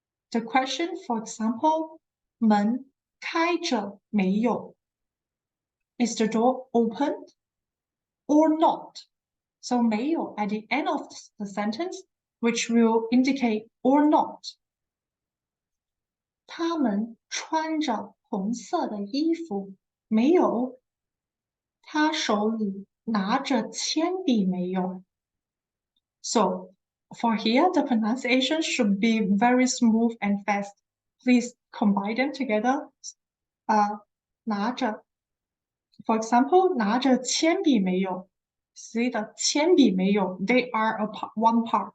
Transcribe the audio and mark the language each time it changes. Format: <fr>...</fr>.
<en>The question, for example,</en> <zh>门开着没有?</zh> <en>Is the door open or not? So 没有 at the end of the sentence, which will indicate or not.</en> <zh>他们穿着红色的衣服没有？他手里拿着铅笔没有？</zh> <en>So for here, the pronunciation should be very smooth and fast. Please combine them together. 拿着 For example,</en> <zh>拿着铅笔没有</zh> <en>See the</en> <zh>铅笔没有</zh> <en>They are one part.</en>